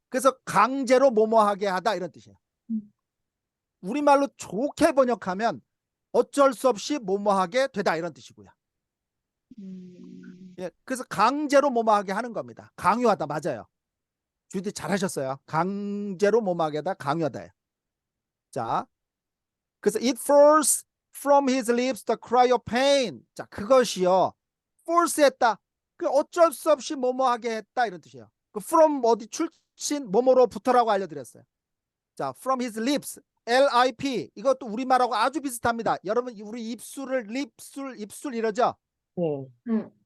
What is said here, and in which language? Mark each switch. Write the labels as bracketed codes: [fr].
[ko] 그래서 강제로 뭐뭐하게 하다 이런 뜻이에요. 우리말로 좋게 번역하면 어쩔 수 없이 뭐뭐하게 되다 이런 뜻이고요. 예, 그래서 강제로 뭐뭐하게 하는 겁니다. 강요하다. 맞아요. 주디 잘하셨어요. 강제로 뭐뭐하게 하다, 강요하다예요. 자, 그래서 [en] it forced from his lips the cry of pain. [ko] 자, 그것이요. force했다. 그 어쩔 수 없이 뭐뭐하게 했다 이런 뜻이에요. 그 from 어디 출신 뭐뭐로부터라고 알려드렸어요. 자, [en] from his lips, [ko] lip 이것도 우리말하고 아주 비슷합니다. 여러분 우리 입술을 입술 이러죠. 네.